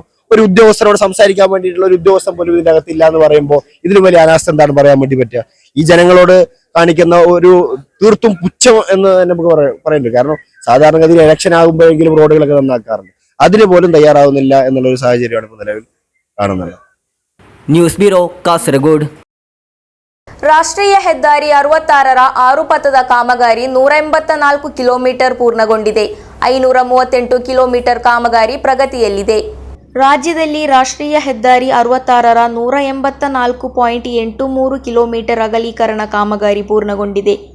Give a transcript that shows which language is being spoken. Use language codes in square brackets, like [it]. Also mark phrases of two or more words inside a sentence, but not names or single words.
[ml] ഒരു ഉദ്യോഗസ്ഥരോട് സംസാരിക്കാൻ വേണ്ടിയിട്ടുള്ള ഒരു ഉദ്യോഗസ്ഥൻ പോലും ഇതിന്റെ അകത്തില്ല എന്ന് പറയുമ്പോൾ ഇതിലും വലിയ അനാസ്ഥ എന്താണ് പറയാൻ വേണ്ടി പറ്റുക? ഈ ജനങ്ങളോട് കാണിക്കുന്ന ഒരു തീർത്തും പുച്ഛം എന്ന് നമുക്ക് പറയേണ്ടി. കാരണം സാധാരണഗതിയിൽ ഇലക്ഷൻ ആകുമ്പോഴെങ്കിലും റോഡുകളൊക്കെ നന്നാക്കാറുണ്ട്, അതിന് പോലും തയ്യാറാവുന്നില്ല എന്നുള്ള ഒരു സാഹചര്യമാണ് ഇപ്പോൾ നിലവിൽ കാണുന്നത്. [en] news bureau [kn] ಕಾಸರಗೋಡು. ರಾಷ್ಟ್ರೀಯ ಹೆದ್ದಾರಿ 66ರ 6 ಪಥದ ಕಾಮಗಾರಿ 184 ಕಿಲೋಮೀಟರ್ ಪೂರ್ಣಗೊಂಡಿದೆ. 538 ಕಿಲೋಮೀಟರ್ ಕಾಮಗಾರಿ ಪ್ರಗತಿಯಲ್ಲಿದೆ. ರಾಜ್ಯದಲ್ಲಿ ರಾಷ್ಟ್ರೀಯ ಹೆದ್ದಾರಿ 66ರ 184.83 ಕಿಲೋಮೀಟರ್ ಅಗಲೀಕರಣ ಕಾಮಗಾರಿ ಪೂರ್ಣಗೊಂಡಿದೆ.